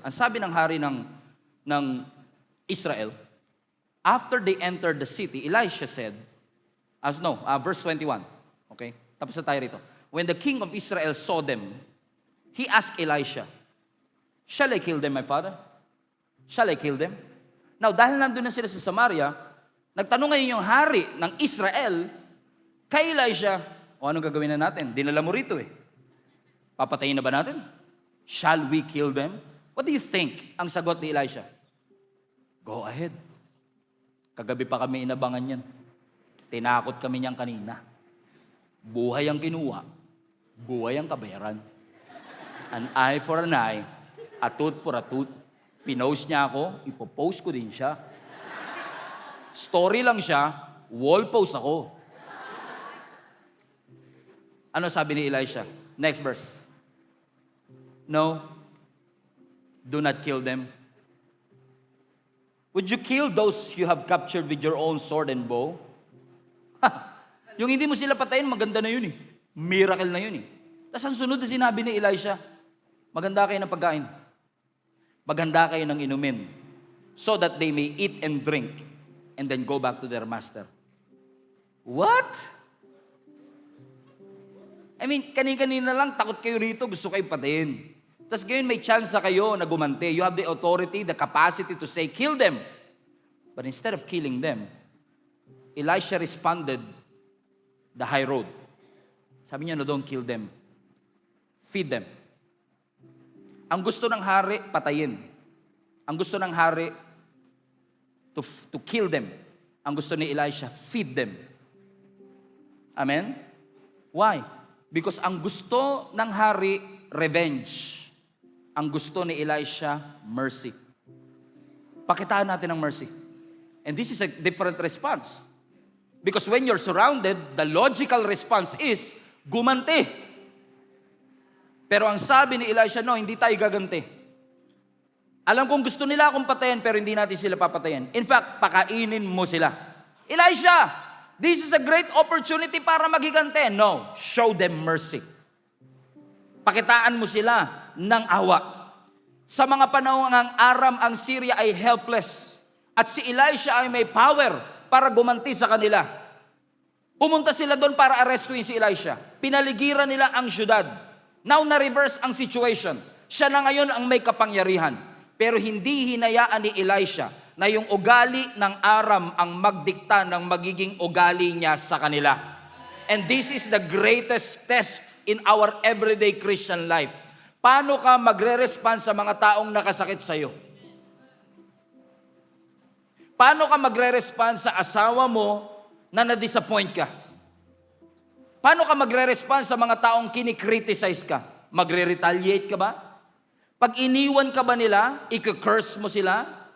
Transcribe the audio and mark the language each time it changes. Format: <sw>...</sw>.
<tl>Ang sabi ng hari ng Israel,</tl> <en>after they entered the city, Elisha said, verse 21.</en> <tl>Okay? Tapos na tayo rito.</tl> <en>When the king of Israel saw them, he asked Elisha, shall I kill them, my father? Shall I kill them?</en> <tl>Now, dahil nandun na sila sa Samaria, nagtanong ngayon yung hari ng Israel kay Elisha, anong gagawin na natin? Dinala mo rito eh. Papatayin na ba natin?</tl> <en>Shall we kill them? What do you think</en> <tl>ang sagot ni</tl> <en>Elisha? Go ahead.</en> <tl>Kagabi pa kami inabangan yan. Tinakot kami niyan kanina. Buhay ang kinuha. Buhay ang kabayaran.</tl> <en>An eye for an eye. A tooth for a tooth.</en> <tl>Pinost niya ako, ipopost ko din siya. Story lang siya, wall post ako. Ano sabi ni</tl> <en>Elisha? Next verse. No, do not kill them. Would you kill those you have captured with your own sword and bow?</en> <tl>Yung hindi mo sila patayin, maganda na yun eh. Miracle na yun eh. Tapos ang sunod na sinabi ni Elisha, maganda kayo ng pagkain. Maganda kayo ng inumin.</tl> <en>So that they may eat and drink and then go back to their master. What?</en> <tl>I mean, kanina lang, takot kayo rito, gusto kayo patayin. Tapos ngayon may chance kayo na gumante.</tl> <en>You have the authority, the capacity to say, kill them. But instead of killing them, Elisha responded the high road.</en> <tl>Sabi niya, no,</tl> <en>don't kill them. Feed them.</en> <tl>Ang gusto ng hari, patayin. Ang gusto ng hari,</tl> <en>to kill them.</en> <tl>Ang gusto ni Elisha,</tl> <en>feed them.</en> <tl>Amen? Why? Because ang gusto ng hari, revenge. Ang gusto ni Elisha, mercy. Pakitaan natin ang mercy.</tl> <en>And this is a different response. Because when you're surrounded, the logical response is, gumanti.</en> <tl>Pero ang sabi ni Elisha, no, hindi tayo gaganti. Alam kong gusto nila akong patayin, pero hindi natin sila papatayin. In fact, pakainin mo sila.</tl> <en>Elisha, this is a great opportunity</en> <tl>para magigante. No,</tl> <en>show them mercy.</en> <tl>Pakitaan mo sila ng awa. Sa mga panahon ng Aram, ang Syria ay helpless. At si Elisha ay may power para gumanti sa kanila. Pumunta sila doon para arrestuin si Elisha. Pinaligiran nila ang syudad. Now na-reverse ang situation. Siya na ngayon ang may kapangyarihan. Pero hindi hinayaan ni Elisha na yung ugali ng Aram ang magdikta ng magiging ugali niya sa kanila.</tl> <en>And this is the greatest test in our everyday Christian life.</en> <tl>Paano ka magre-respond sa mga taong nakasakit sa iyo? Paano ka magre-respond sa asawa mo na na-disappoint ka? Paano ka magre-respond sa mga taong kinikriticize ka? Magre-retaliate ka ba? Pag iniwan ka ba nila, i-curse mo sila?</tl>